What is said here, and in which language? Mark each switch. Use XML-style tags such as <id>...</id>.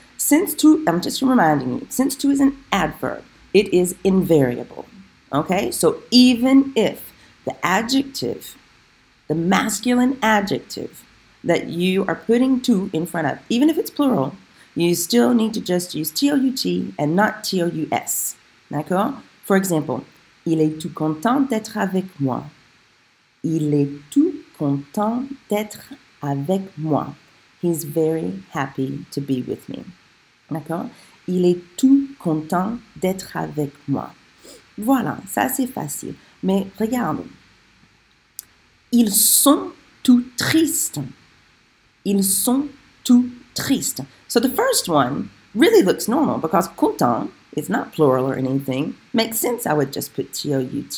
<en>Since to, I'm just reminding you, since to is an adverb, it is invariable, okay? So even if the adjective, the masculine adjective that you are putting to in front of, even if it's plural, you still need to just use TOUT and not TOUS, d'accord?</en> <fr>For example, il est tout content d'être avec moi. Il est tout content d'être avec moi.</fr> <en>He's very happy to be with me.</en> <fr>D'accord? Il est tout content d'être avec moi. Voilà, ça c'est facile. Mais regarde, ils sont tout tristes. Ils sont tout tristes.</fr> <en>So the first one really looks normal because content is not plural or anything. Makes sense, I would just put TOUT.</en>